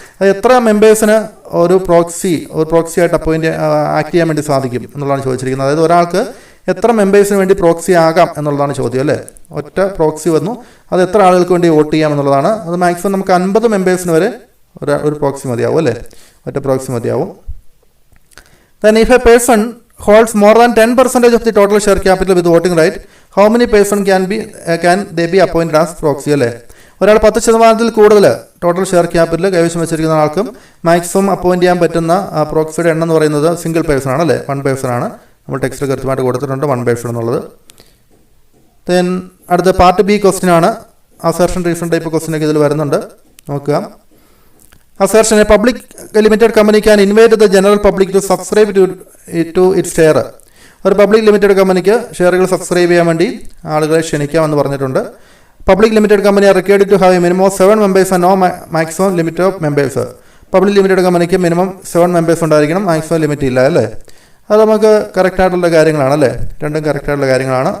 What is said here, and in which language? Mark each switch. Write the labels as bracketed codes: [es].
[ml] അത് എത്ര മെമ്പേഴ്സിന് ഒരു പ്രോക്സി ആയിട്ട് ആക്ട് ചെയ്യാൻ വേണ്ടി സാധിക്കും എന്നുള്ളതാണ് ചോദിച്ചിരിക്കുന്നത്. അതായത് ഒരാൾക്ക് എത്ര മെമ്പേഴ്സിന് വേണ്ടി പ്രോക്സി ആകാം എന്നുള്ളതാണ് ചോദ്യം അല്ലേ. ഒറ്റ പ്രോക്സി വന്നു, അത് എത്ര ആളുകൾക്ക് വേണ്ടി വോട്ട് ചെയ്യാം എന്നുള്ളതാണ്. അത് മാക്സിമം നമുക്ക് 50 മെമ്പേഴ്സിന് വരെ ഒരു പ്രോക്സി മതിയാവും അല്ലേ, ഒറ്റ പ്രോക്സി മതിയാവും. [en] Then if a person holds more than 10% of the total share capital with voting right, how many person can they be appointed as proxy അല്ലേ. [ml] ഒരാൾ 10% കൂടുതൽ ടോട്ടൽ ഷെയർ ക്യാപിറ്റൽ കൈവശം വെച്ചിരിക്കുന്ന ആൾക്കും മാക്സിമം അപ്പോയിൻറ്റ് ചെയ്യാൻ പറ്റുന്ന പ്രോക്സിയുടെ എണ്ണം എന്ന് പറയുന്നത് സിംഗിൾ പേഴ്സൺ ആണ് അല്ലേ, 1 പേഴ്സൺ ആണ്. നമ്മൾ ടെക്സ്റ്റ് കൃത്യമായിട്ട് കൊടുത്തിട്ടുണ്ട് 1 പേഴ്സൺ എന്നുള്ളത്. ദെൻ അടുത്ത പാർട്ട് ബി ക്വസ്റ്റ്യൻ ആണ്. അസർഷൻ റീസൺ ടൈപ്പ് ക്വസ്റ്റ്യൻ ഒക്കെ ഇതിൽ വരുന്നുണ്ട്, നോക്കുക. [en] Assertion: a public limited company can invite the general public to subscribe to its share. [ml] ഒരു പബ്ലിക് ലിമിറ്റഡ് കമ്പനിക്ക് ഷെയറുകൾ സബ്സ്ക്രൈബ് ചെയ്യാൻ വേണ്ടി ആളുകളെ ക്ഷണിക്കാമെന്ന് പറഞ്ഞിട്ടുണ്ട്. [en] Public limited company are required to have a minimum of 7 members and no maximum limit of members. [ml] Public limited കമ്പനിക്ക് minimum 7 members ഉണ്ടായിരിക്കണം, maximum limit ഇല്ല അല്ലേ. അത് നമുക്ക് കറക്റ്റായിട്ടുള്ള കാര്യങ്ങളാണ് അല്ലേ, രണ്ടും കറക്റ്റായിട്ടുള്ള കാര്യങ്ങളാണ്.